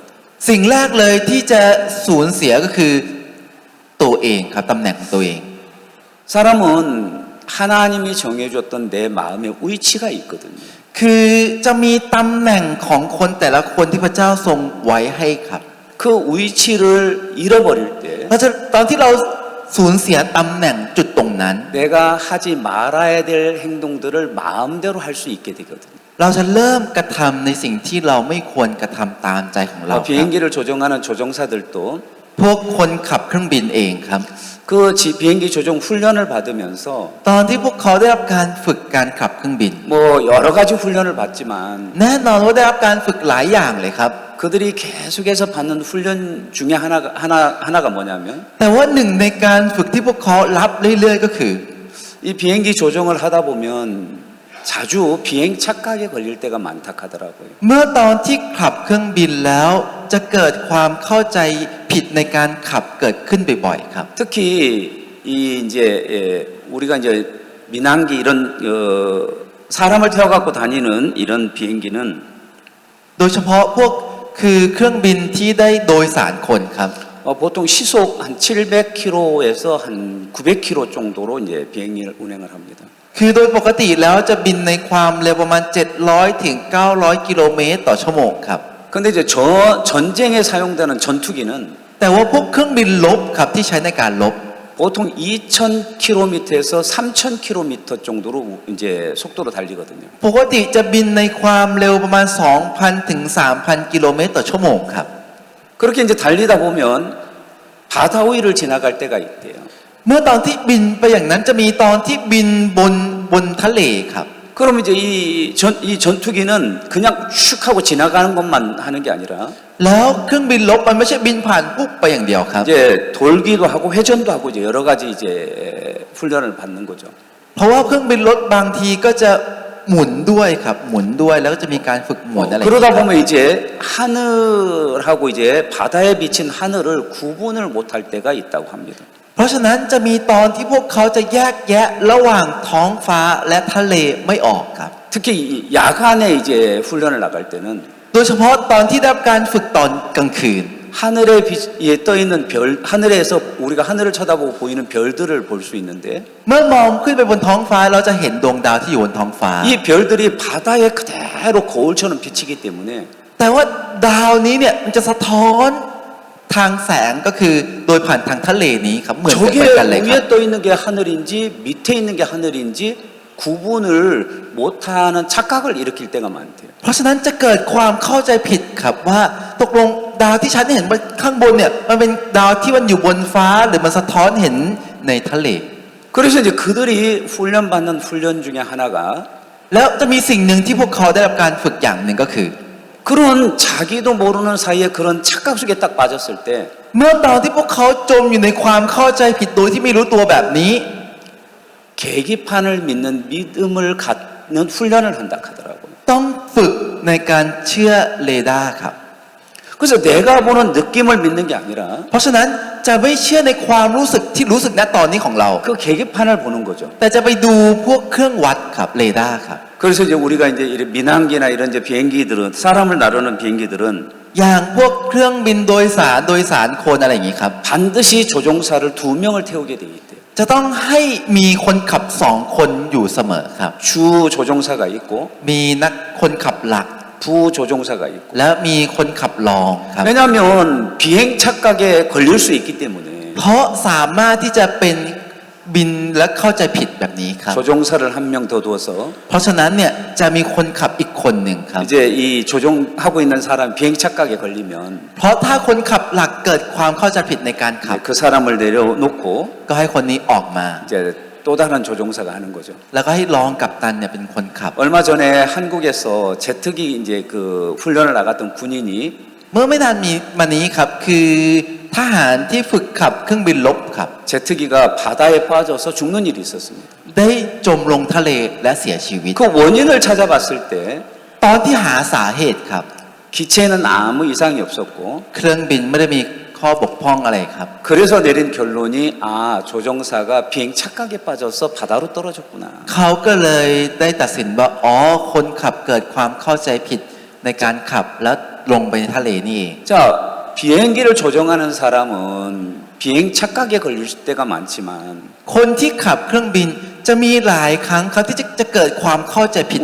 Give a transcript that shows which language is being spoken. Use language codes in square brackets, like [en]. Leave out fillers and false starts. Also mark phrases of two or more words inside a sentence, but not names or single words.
[th] สิ่งแรกเลยที่จะสูญเสียก็คือตัวเองครับตำแหน่งของตัวเอง [ko] 사람은 하나님이 정해줬던 내 마음의 위치가 있거든요. [th] คือจะมีตำแหน่งของคนแต่ละคนที่พระเจ้าทรงไว้ให้ครับ [ko] 그 위치를 잃어버릴 때 [th] ตอนที่เราสูญเสียตำแหน่งจุดตรงนั้น [ko] 내가 하지 말아야 될 행동들을 마음대로 할 수 있게 되거든요. [th] เราจะเริ่มกระทำในสิ่งที่เราไม่ควรกระทำตามใจของเราครับ [ko] 비행기를 조종하는 조종사들도 [th] พวกคนขับเครื่องบินเองครับ [ko] 그 비행기 조종 훈련을 받으면서 [th] ตอนที่พวกเขาได้รับการฝึกการขับเครื่องบิน [ko] 뭐 여러 가지 훈련을 받지만 [th] แน่นอนว่าได้รับการฝึกหลายอย่างเลยครับ [ko] 그들이 계속해서 받는 훈련 중에 하나가 뭐냐면 [th] แต่ว่าหนึ่งในการฝึกที่พวกเขารับเรื่อยๆก็คือ [ko] 이 비행기 조종을 하다 보면 자주 비행 착각에 걸릴 때가 많다 하더라고요. [th] เมื่อตอนที่ขับเครื่องบินแล้วจะเกิดความเข้าใจผิดในการขับเกิดขึ้นบ่อยๆครับ [ko] 특히 이 이제 우리가 이제 민항기 이런 사람을 태워갖고 다니는 이런 비행기는 [th] โดยเฉพาะพวกคือเครื่องบินที่ได้โดยสารคนครับ [ko] 보통 시속 한 700km에서 한 900km 정도로 이제 비행기를 운행을 합니다. [th] คือโดยปกติแล้วจะบินในความเร็วประมาณ 700 ถึง 900 กิโลเมตรต่อชั่วโมงครับ [ko] 근데 이제 전쟁에 사용되는 전투기는 [th] แต่ว่าพวกเครื่องบินรบครับที่ใช้ในการรบ [ko] 보통 2,000km에서 3,000km 정도로 이제 속도로 달리거든요. [th] ปกติจะบินในความเร็วประมาณ 2,000 ถึง 3,000 กิโลเมตรต่อชั่วโมงครับ [ko] 그렇게 이제 달리다 보면 바다 위를 지나갈 때가 있대요. [th] เมื่อตอนที่บินไปอย่างนั้นจะมีตอนที่บินบนทะเลครับ [ko] 그럼 이제 이 전투기는 그냥 슉 하고 지나가는 것만 하는 게 아니라 [th] แล้วเครื่องบินรบมันไม่ใช่บินผ่านปุ๊บไปอย่างเดียวครับ [ko] 이제 돌기도 하고 회전도 하고 이제 여러 가지 이제 훈련을 받는 거죠. [th] เพราะว่าเครื่องบินรบบางทีก็จะหมุนด้วยครับหมุนด้วยแล้วก็จะมีการฝึกหมุนอะไรอย่างเงี้ย [ko] 그러다 [th] ครับ [ko] 보면 이제 하늘하고 이제 바다에 비친 하늘을 구분을 못할 때가 있다고 합니다. [th] เพราะฉะนั้นจะมีตอนที่พวกเขาจะแยกแยะระหว่างท้องฟ้าและทะเลไม่ออกครับ [ko] 특히 이 야간에 이제 훈련을 나갈 때는 [th] โดยเฉพาะตอนที่ได้รับการฝึกตอนกลางคืน [ko] 하늘에 떠 있는 하늘에서 우리가 하늘을 쳐다보고 보이는 별들을 볼 수 있는데 [th] เมื่อมองขึ้นไปบนท้องฟ้าเราจะเห็นดวงดาวที่อยู่บนท้องฟ้า [ko] 이 별들이 바다에 그대로 거울처럼 비치기 때문에 [th] แต่ว่าดาวนี้เนี่ยมันจะสะท้อนทางแสงก็คือโดยผ่านทางทะเลนี้ครับเหมือน [ko] 저게 [th] กันเลยครับ [ko] 위에 떠 있는 게 하늘인지 밑에 있는 게 하늘인지 구분을 못하는 착각을 일으킬 때가 많대요. [th] เพราะฉะนั้นจะเกิดความเข้าใจผิดครับว่าตกลงดาวที่ฉันเห็นบนข้างบนเนี่ยมันเป็นดาวที่มันอยู่บนฟ้าหรือมันสะท้อนเห็นในทะเล [ko] 그래서 이제 그들이 훈련받는 훈련 중에 하나가 [th] แล้วจะมีสิ่งหนึ่งที่พวกเขาได้รับการฝึกอย่างหนึ่งก็คือ [ko] 그런 자기도 모르는 사이에 그런 착각 속에 딱 빠졌을 때 [th] เมื่อตอนที่พวกเขาจมอยู่ในความเข้าใจผิดโดยที่ไม่รู้ตัวแบบนี้ [ko] 계기판을 믿는 믿음을 갖는 훈련을 한다 하더라고요. [th] ต้องฝึกในการเชื่อเรดาร์ครับ [ko] 그래서 내가 보는 느낌을 믿는 게 아니라 [th] เพราะฉะนั้นจะไม่เชื่อในความรู้สึกที่รู้สึกณตอนนี้ของเรา [ko] 그 계기판을 보는 거죠. [th] แต่จะไปดูพวกเครื่องวัดครับเรดาร์ครับ [ko] 그래서 이제 우리가 이제 이런 민항기나 이런 이제 비행기들은 사람을 나르는 비행기들은 [th] อย่างพวกเครื่องบินโดยสารคนอะไรอย่างนี้ครับ [ko] 반드시 조종사를 2명을 태우게 돼 있대요. [th] จะต้องให้มีคนขับ2 คนอยู่เสมอครับ [ko] 주 조종사가 있고 [th] มีนักคนขับหลัก [ko] 부 조종사가 있고 [th] และมีคนขับรองครับ [ko] 왜냐하면 비행 착각에 걸릴 수 있기 때문에 [th] เพราะสามารถที่จะเป็นบินและเข้าใจผิดแบบนี้ครับ [ko] 조종사를 한 명 더 두어서 [th] เพราะฉะนั้นเนี่ยจะมีคนขับอีกคนหนึ่งครับ [ko] 이제 이 조종하고 있는 사람 비행 착각에 걸리면 [th] เพราะถ้าคนขับหลักเกิดความเข้าใจผิดในการขับ [ko] 그 사람을 내려놓고 [th] ก็ให้คนนี้ออกมา [ko] 이제 또 다른 조종사가 하는 거죠. [th] แล้วก็ให้รองกัปตันเนี่ยเป็นคนขับ [ko] 얼마 전에 한국에서 제트기 이제 그 훈련을 나갔던 군인이 [th] เมื่อไม่นานมานี้ครับคือทหารที่ฝึกขับเครื่องบินรบครับ [ko] 제트기가 바다에 빠져서 죽는 일이 있었습니다. [th] ได้จมลงทะเลและเสียชีวิต [ko] 그 원인을 찾아봤을 때 [th] ตอนที่หาสาเหตุครับ [ko] 기체에는 아무 이상이 없었고 [th] เครื่องบินไม่ได้มีข้อบกพร่องอะไรครับ [ko] 그래서 내린 결론이 아 조종사가 비행 착각에 빠져서 바다로 떨어졌구나. [th] เขาก็เลยได้ตัดสินว่าอ๋อคนขับเกิดความเข้าใจผิดในการขับแล้วลงไปในทะเลนี่เอง [ko] 자 비행기를 조종하는 사람은 비행 착각에 걸릴 때가 많지만 [th] คนที่ขับเครื่องบินจะมีหลายครั้งครับที่จะเกิดความเข้าใจผิดนี้